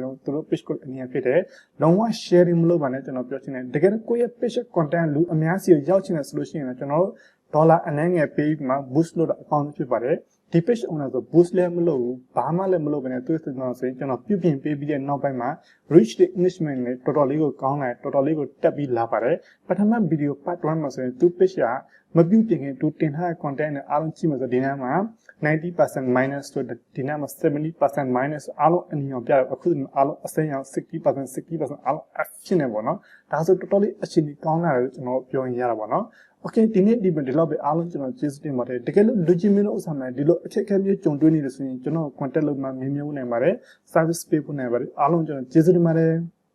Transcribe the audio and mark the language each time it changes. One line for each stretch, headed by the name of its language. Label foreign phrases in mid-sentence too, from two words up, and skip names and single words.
Burmese: အတွက်သူတို့ page ကိုအနည်းဖြစ်တယ်လုံးဝ sharing မလုပ်ပါနဲ့ကျွန်တော်ပြောချင်တယ်တကယ်ကိုယ့်ရဲ့ page content လူအများစီကိုရောက်ချင်တယ်ဆိုလို့ရှိရင်ကျွန်တော်တို့ဒေါ်လာအနည်းငယ်ပေးပြီးမှ boost လုပ်တာအကောင့် ဖြစ်ပါတယ်ဒီ page owner ဆို boost လည်းမလုပ်ဘူးဘာမှလည်းမလုပ်ဘဲနဲ့သူ့စံဆိုရင်ကျွန်တော်ပြုပြင်ပေးပြီးတဲ့နောက်ပိုင်းမှာ
English: reach the engagement
Burmese: နဲ့တော်တော်လေးကို ကောင်းလာတော်တော်လေးကိုတက်ပြီးလာပါတယ်ပထမ
English: video part 1
Burmese: မှာဆိုရင်သူ့ page ကမပြုပြင်ခင်သူတင်ထားတဲ့ content နဲ့အားလုံးကြည့်မှာဆိုဒီနေ့မှာ
English: 90% minus
Burmese: ဆိုဒီနေ့မှာ
English: 70% minus
Burmese: အားလုံးအနည်းအောင်ပြတယ်အခုအားလုံးအစိမ်းအောင် 60% အားလုံး F ဖြစ်နေပေါ့နော်ဒါဆိုတော်တော်လေးအခြေအနေကောင်းလာတယ်လို့ကျွန်တော်ပြောရင်ရတာပေါ့နော်Okay ဒီနေ့ဒီလောက်ပဲအားလုံးကျွန်တော်ကျေးဇူးတင်ပါတယ်တကယ်လို့လူချင်းမျိုးဥစ္စာမှဒီလိုအခက်အခဲမျိုးကြုံတွေ့နေလို့ဆိုရင်ကျွန်တော် contact လုပ်မှမြင်မြင်နိုင်ပါတယ် service ပေးဖို့နိုင်ပါတယ်အားလုံးကျွန်တော်ကျေးဇူးတင်ပါတယ်